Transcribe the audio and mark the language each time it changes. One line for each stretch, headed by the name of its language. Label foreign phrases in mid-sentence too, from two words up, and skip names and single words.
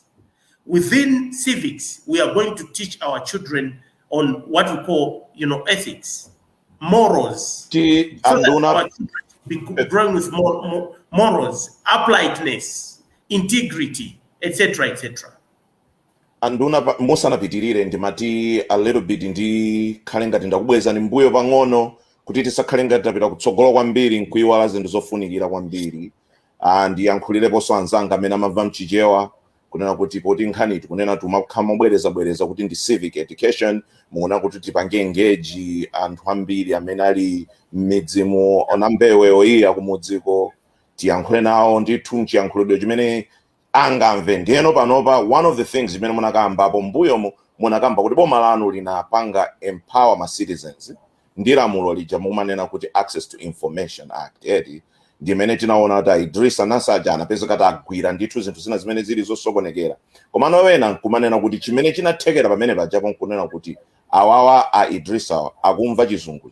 English: Within civics, we are going to teach our children on what we call, you know, ethics, morals. So that our children be growing with morals, uprightness, integrity, etc., etc.
Nyanja: Anduna musanapitirire ndimati
English: a little bit
Nyanja: ndi khalenga tindakubweza ni mbuyo pang'ono kuti tisakhalenga tapita kutsogolo kwambiri nkuiwala zinthu zofunikira kwambiri. Ndiyankhulireponso anzanga amene amamva mchichewa kunena kuti poti nkhani tikunena tumakhamabwereza kuti ndi civic education, mukuona kuti tipange engage anthu ambiri amene ali m'midzimu ona mbewe oyiya kumudziko, tiyankhule nawo ndithu mchiyankhulidwe chimene angamve. Ndiyeno panopa
English: one of the things
Nyanja: imene munakambapo mbuyomo munakamba kuti boma lanu linapanga empower ma citizens ndi lamulo lija mumanena kuti Access to Information Act edi ndimene tinaona kuti Idris Anasaja anapezeka kuti agwira ndithu zinthu zina zimene zili zosokonekera. Komano wena nkumanena kuti chimene chinathekera pamene pajapo nkunena kuti awawa a Idris akumva chizungu.